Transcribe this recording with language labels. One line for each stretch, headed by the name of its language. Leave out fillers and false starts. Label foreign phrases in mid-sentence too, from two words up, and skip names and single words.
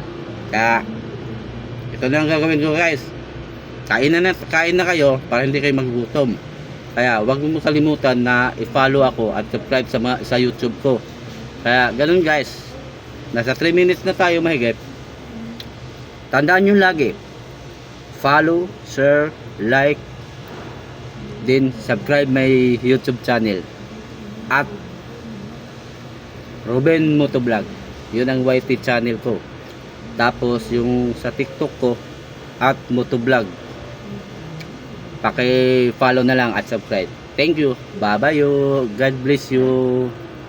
Filipino: Kaya, ito na ang gagawin ko guys. Kain na kayo para hindi kayo magugutom. Kaya wag mo kalimutan na i-follow ako at subscribe sa YouTube ko. Kaya ganun guys. Nasa 3 minutes na tayo mahigit. Tandaan nyo lagi.
English: Follow, share, like, then subscribe my YouTube channel.
Filipino: At Ruben Motovlog. Yun ang YT channel ko. Tapos yung sa TikTok ko at Motovlog. Paki-follow na lang at subscribe.
English: Thank you. Bye-bye you. God bless you.